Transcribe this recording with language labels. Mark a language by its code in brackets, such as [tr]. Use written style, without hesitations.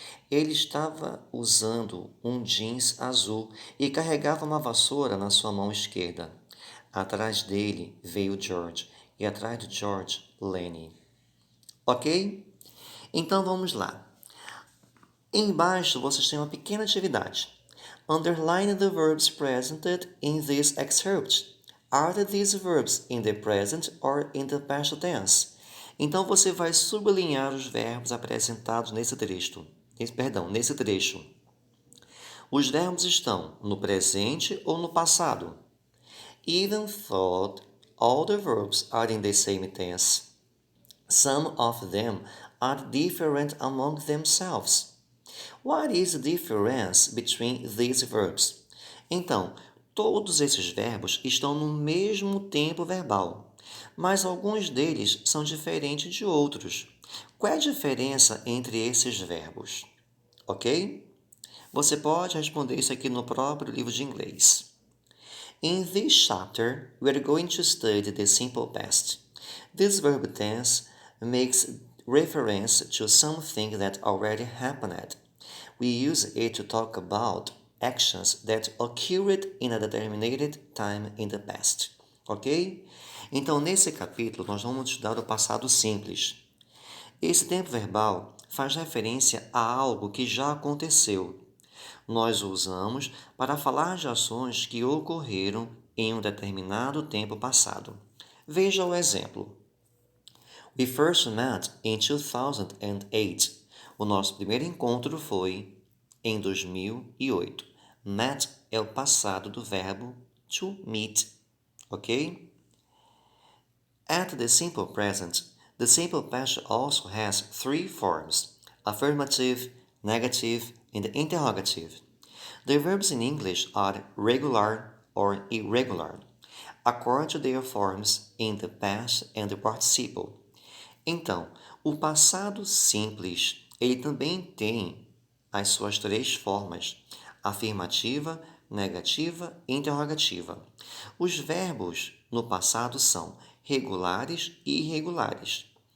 [pt] Ele estava usando um jeans azul e carregava uma vassoura na sua mão esquerda. Atrás dele veio George e atrás de George, Lenny. Ok? Então vamos lá. Embaixo vocês têm uma pequena atividade. [en] Underline the verbs presented in this excerpt. Are these verbs in the present or in the past tense? [pt] Então você vai sublinhar os verbos apresentados nesse trecho. Nesse trecho. Os verbos estão no presente ou no passado. [en] Even though all the verbs are in the same tense, some of them are different among themselves. What is the difference between these verbs? [pt] Então, todos esses verbos estão no mesmo tempo verbal, mas alguns deles são diferentes de outros. Qual é a diferença entre esses verbos? Ok? Você pode responder isso aqui no próprio livro de inglês. [en] In this chapter, we are going to study the simple past. This verb tense makes reference to something that already happened. We use it to talk about actions that occurred in a determined time in the past. Ok? [pt] Então, nesse capítulo, nós vamos estudar o passado simples. Esse tempo verbal faz referência a algo que já aconteceu. Nós o usamos para falar de ações que ocorreram em um determinado tempo passado. Veja o exemplo. [en] We first met in 2008. [pt] O nosso primeiro encontro foi em 2008. Met é o passado do verbo to meet, ok? [en] At the simple present, the simple past also has three forms: affirmative, negative, and interrogative. The verbs in English are regular or irregular, according to their forms in the past and the participle. [pt] Então, o passado simples, ele também tem as suas três formas: afirmativa, negativa e interrogativa. Os verbos no passado são regulares e irregulares.